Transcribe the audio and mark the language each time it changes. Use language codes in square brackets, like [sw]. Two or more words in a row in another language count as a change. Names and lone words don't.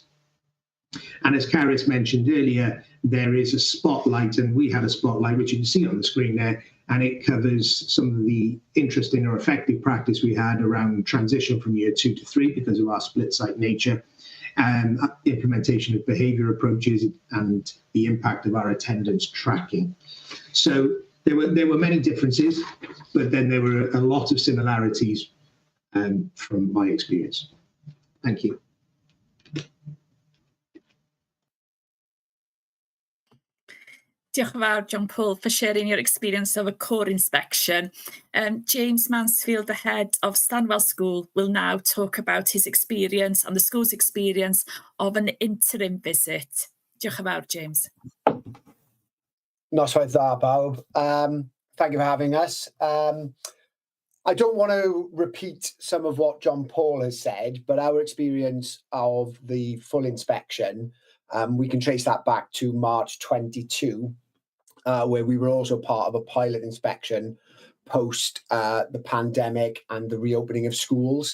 [en] And as Carys mentioned earlier, there is a spotlight, and we had a spotlight, which you can see on the screen there, and it covers some of the interesting or effective practice we had around transition from year 2 to 3 because of our split site nature, and implementation of behaviour approaches and the impact of our attendance tracking. So there were many differences, but then there were a lot of similarities from my experience. Thank you. [cy] Diolch yn fawr, John Paul, [en] for sharing your experience of a core inspection. James Mansfield, the head of Stanwell School, will now talk about his experience and the school's experience of an interim visit. [cy] Diolch yn fawr, James. Noswaith dda, bawb. [en] Thank you for having us. I don't want to repeat some of what John Paul has said, but our experience of the full inspection, we can trace that back to March 22, where we were also part of a pilot inspection post the pandemic and the reopening of schools.